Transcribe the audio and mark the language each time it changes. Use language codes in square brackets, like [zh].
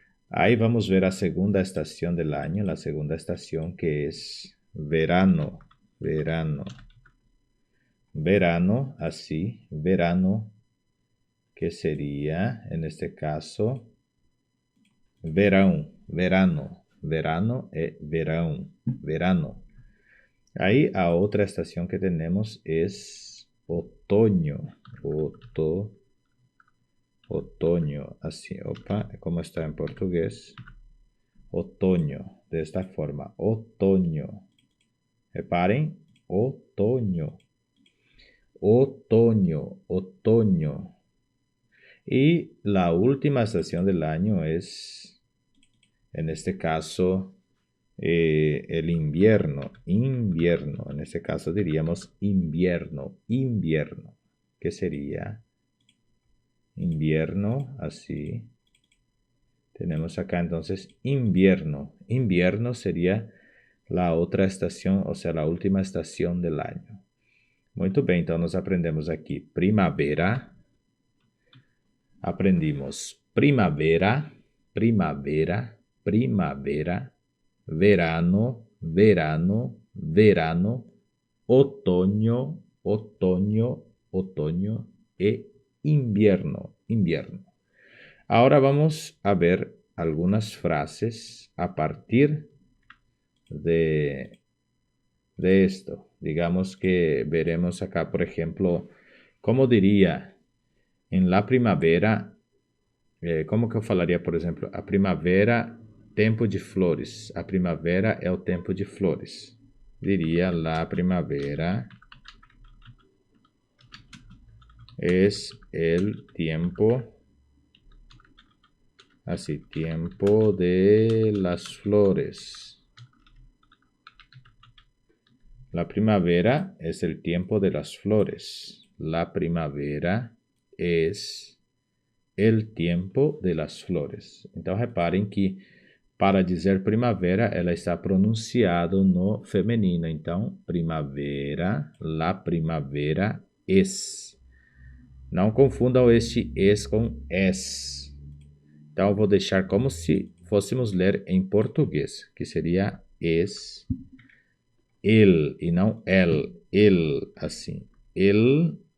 [pt] Aí vamos ver a segunda estação do ano, a segunda estação que é verano, verano, verano, assim, verano, que seria, neste caso, verão, verano, verano é verão, verano. Aí a outra estação que temos é otoño, otoño, assim, opa, como está em português, otoño, desta forma, otoño. Reparem, otoño, otoño, otoño. [es] Y la última estación del año es, en este caso, el invierno, invierno. En este caso diríamos invierno, invierno. ¿Qué sería? Invierno, así. Tenemos acá entonces invierno. Invierno sería la otra estación, o sea, la última estación del año. [pt] Muito bem, então nós aprendemos aqui primavera. [es] Aprendimos primavera, primavera, primavera, verano, verano, verano, otoño, otoño, otoño e invierno, invierno. Ahora vamos a ver algunas frases a partir de esto. Digamos que veremos acá, por ejemplo, ¿cómo diría? En la primavera, [pt] como que eu falaria, por exemplo, a primavera, tempo de flores. A primavera é o tempo de flores. [es] Diria, la primavera es el tiempo, así, tiempo de las flores. La primavera es el tiempo de las flores. La primavera es el tiempo de las flores. [pt] Então, reparem que para dizer primavera, ela está pronunciado no feminino. Então, primavera, [es] la primavera es. [pt] Não confundam este es com es. Então, eu vou deixar como se fôssemos ler em português, que seria es, el, e não el, assim. El.